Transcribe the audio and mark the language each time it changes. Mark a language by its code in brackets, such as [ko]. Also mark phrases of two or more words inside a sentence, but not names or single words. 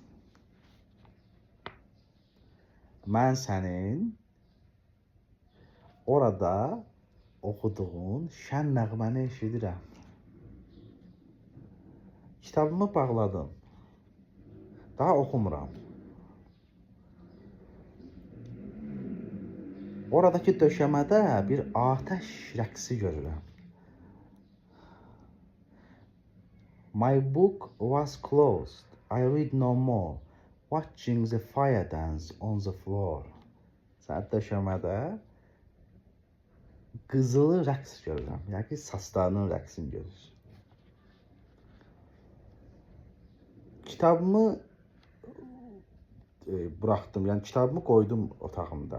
[az] Mən sənin orada oxuduğun şən nəğməni eşidirəm. Kitabımı bağladım. Daha oxumuram. Oradakı döşəmədə bir atəş rəqsi görürəm. [en] My book was closed. I read no more. Watching the fire dance on the floor. [az] Sən döşəmədə qızılı rəqs görürəm. Yəni ki, saçlarının rəqsini görür. Kitabımı buraxdım, yəni kitabımı qoydum otağımda.